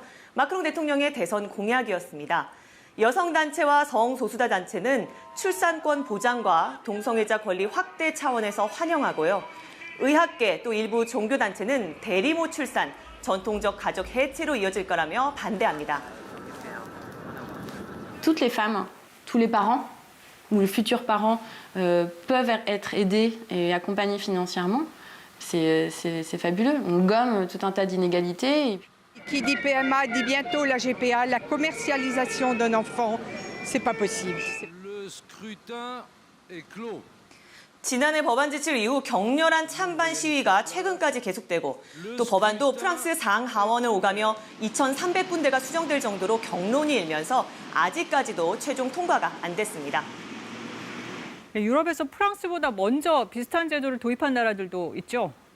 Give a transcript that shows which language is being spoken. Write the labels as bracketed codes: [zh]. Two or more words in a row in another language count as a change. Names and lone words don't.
[ko] 마크롱 대통령의 대선 공약이었습니다. 여성단체와 성소수자 단체는 출산권 보장과 동성애자 권리 확대 차원에서 환영하고요. 의학계 또 일부 종교단체는 대리모 출산, 전통적 가족 해체로 이어질 거라며 반대합니다. [fr] Toutes les femmes, tous les parents ou les futurs parents peuvent être aidés et accompagnés financièrement. C'est fabuleux. On gomme tout un tas d'inégalités. Qui dit PMA dit bientôt la GPA, la commercialisation d'un enfant, c'est pas possible. Le scrutin est clos. [ko] 지난해 법안 지출 이후 격렬한 찬반 시위가 최근까지 계속되고 또 법안도 프랑스 상하원을 오가며 2,300군데가 수정될 정도로 격론이 일면서 아직까지도 최종 통과가 안 됐습니다. 유럽에서 프랑스보다 먼저 비슷한 제도를 도입한 나라들도 있죠.